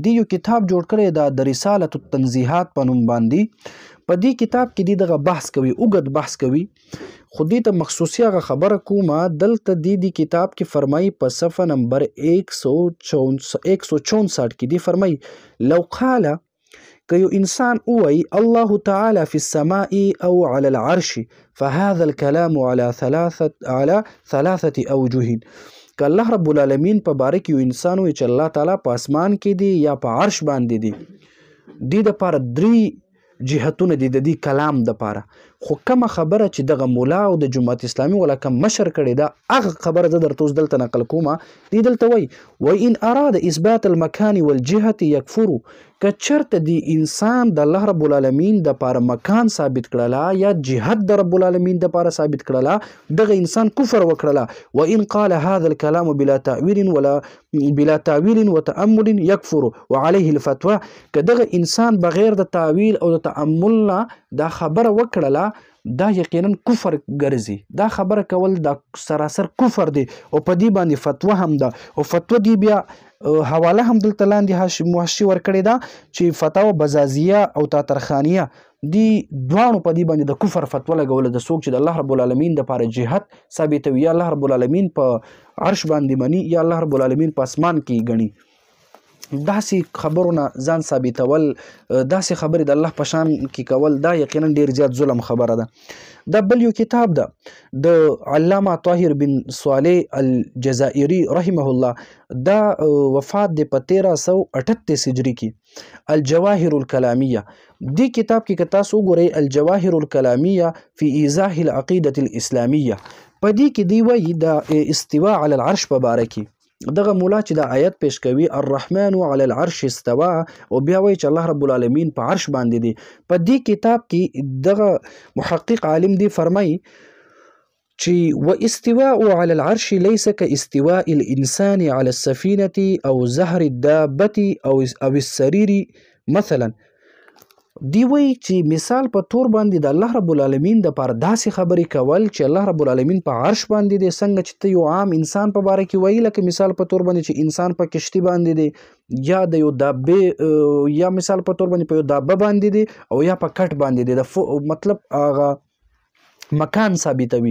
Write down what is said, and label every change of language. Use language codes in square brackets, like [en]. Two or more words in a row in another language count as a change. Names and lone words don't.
[ps] دی یو کتاب جوړ کړی ده د رسالة التنزیحات په نوم باندې. په دې کتاب کې دی دغه بحث کوي، اوږد بحث کوي، خو دې ته مخصوصي هغه خبره کومه دلته دې کتاب کې فرمایي په صفحه نمبر 164 کې دی فرمایي [ar] لو قال [ps] که یو انسان ووایي [ar] الله تعالی فی السماء او علی العرش فهذا الكلام على ثلاثة اوجه. [ps] که الله رب العالمین په باره کې یو انسان وایي چې الله تعالی په اسمان کې دی یا په عرش باندې دی، دې دپاره 3 جهتونه دي د دې کلام دپاره، خو کومه خبره چې دغه مولا او د جماعت اسلامي ولا کوم مشر کړی دا هغه خبره زه درته اوس دلته نقل کومه. دی دلته وایي [ar] وان اراد اثبات المکان والجهة یکفرو، [ps] که چرته دی انسان د الله رب العالمین د پاره مکان ثابت کړله یا جهت د رب العالمین د پاره ثابت کړله دغه انسان کفر وکړله. [ar] وان قال هذا الكلام بلا تعویل وتأمل یکفر وعليه الفتوى، [ps] که دغه انسان بغیر د تعویل او د تأمل نه دا خبره وکړله دا یقینا کفر ګرځي. دا خبره کول دا سراسر کفر دی او په دې باندې فتوا هم ده. او فتوا دی بیا حواله هم دلته لاندې محشي ورکړې ده چې فتاوا بزازیه او تاترخانیه دی دواړو په دې باندې د کفر فتوا لګوله د څوک چې د الله رب العالمین د پاره جهت ثابتوي یا الله رب العالمین په عرش باندې مني یا الله رب العالمین په اسمان کې ګڼي. داسې خبرونه ځان ثابتول، داسې خبرې د الله په شان کې کول دا یقینا ډیر زیات ظلم خبره ده. دا بل یو کتاب ده د علامه طاهر بن صالح الجزائري [ar] رحمه الله، [ps] دا وفات دی په 1338 هجری کې. الجواهر الکلامیه، دی کتاب کې که تاسو وګورئ الجواهر الکلامیه فی ایضاح العقیدة الاسلامیه، په دې کې دی وایي د [ar] استواء علی العرش [ps] په باره کې دغه مولا چې د آیت پیش کوي [ar] الرحمن علی العرش استوا، [ps] او بیا وایي چې الله رب العالمین په عرش باندې دی. په دې کتاب کې دغه محقق عالم دی فرمایي چې [ar] واستواء علی العرش ليس كاستواء الانسان على السفينة او زهر الدابة او السرير مثلا. [ps] دی وایي چې مثال په تور باندې د الله رب العالمین د پاره داسې خبرې کول چې الله رب العالمین په عرش باندې دی، څنګه چې ته یو عام انسان په باره کې وایي، لکه مثال په تور باندې چې انسان په کشتي باندې دی یا د یو دابې یا مثال په تور باندې په یو دابه باندې دی او یا په کټ باندې دی، مطلب هغه مکان ثابتوي.